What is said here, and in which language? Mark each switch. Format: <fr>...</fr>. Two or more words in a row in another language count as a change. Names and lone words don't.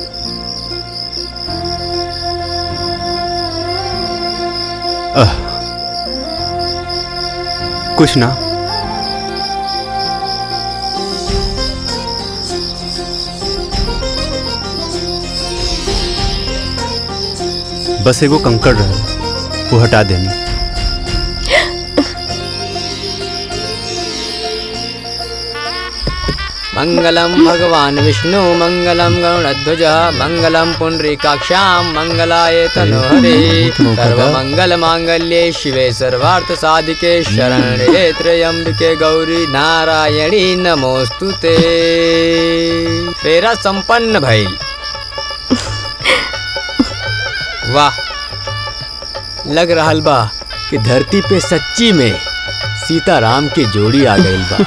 <bho>कुछ ना। बस एगो कंकड़ रहे, वो हटा देनी।</bho> <sa>मंगलम भगवान विष्णु मंगलम गरुड़ध्वज मंगलम पुंडरीकाक्षाम मंगलाय तनोहरे। सर्वमंगल मांगल्ये शिवे सर्वार्थ साधिके शरण्ये त्र्यंबके गौरी नारायणी नमोस्तुते।</sa> <bho>फेरा संपन्न भइल। वाह, लग रहल बा कि धरती पे सच्ची में सीताराम की जोड़ी आ गइल बा।</bho>